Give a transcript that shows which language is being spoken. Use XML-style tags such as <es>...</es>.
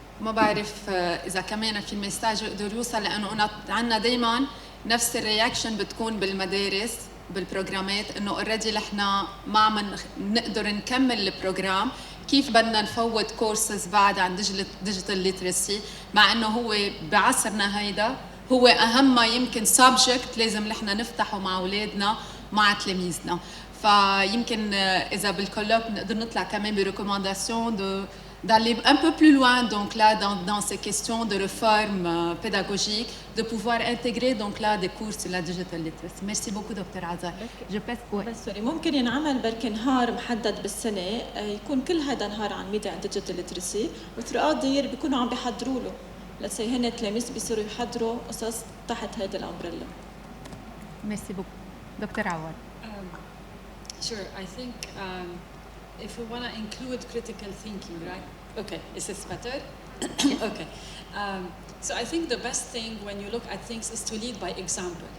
<ar>ما بعرف إذا كمان في المساج يقدر يوصل، لأنه عندنا دايما نفس الرياكشن بتكون بالمدارس بالبروجرامات إنه اوريدي نحن ما عم نقدر نكمل البروجرام، كيف بدنا نفوت كورسز بعد عن ديجيتال ليترسي، مع انه هو بعصرنا هيدا هو اهم ما يمكن سبجكت لازم نحن نفتحه مع اولادنا مع تلاميذنا. فيمكن اذا بالكولوب نقدر نطلع كمان بريكومانداسيون</ar> <fr>d'aller un peu plus loin donc là dans ces questions de réforme pédagogique, de pouvoir intégrer donc là des cours sur la digital literacy. Merci beaucoup Dr. Azar. Je passe.</fr> <ar>بس سوري، ممكن ينعمل بركي نهار محدد بالسنه يكون كل هذا نهار عن ميديا اند ديجيتال ليترسي،</ar> <en>وثroughout the year</en> <ar>بيكونوا عم بيحضروا له، لسه هن تلاميذ بيصيروا يحضروا قصص تحت هيدا الامبريلا.</ar> <fr>Merci beaucoup. Dr. Awad.</fr> <en>Sure, I think if we want to include critical thinking, right? Okay, is this better? Okay. So I think the best thing when you look at things is to lead by example.</en>